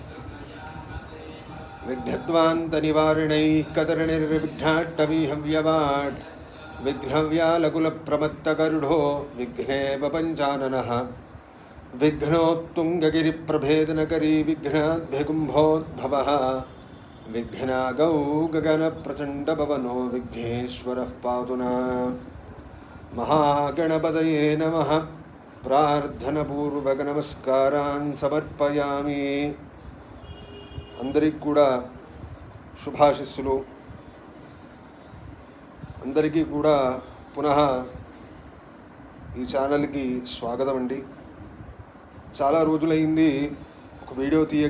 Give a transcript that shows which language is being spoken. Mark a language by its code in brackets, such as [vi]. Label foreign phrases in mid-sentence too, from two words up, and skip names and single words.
[sa] विघ्नध्वान्तनिवारिणैः कतरणिर्विघ्नाट्टमीहव्यवाट् विघ्नव्यालकुलप्रमत्तगरुडो विघ्नेव पञ्चाननः विघ्नोत्तुङ्गगिरिप्रभेदनकरी विघ्नाद्भ्यगुम्भोद्भवः विघ्नागौ गगनप्रचण्डपवनो विघ्नेश्वरः पातु नः। महागणपतये नमः। प्रार्थनपूर्वकनमस्कारान् समर्पयामि। [te] అందరికీ కూడా శుభాశిస్సులు. అందరికీ కూడా పునః ఈ ఛానల్కి స్వాగతం అండి. చాలా రోజులైంది ఒక వీడియో తీయక.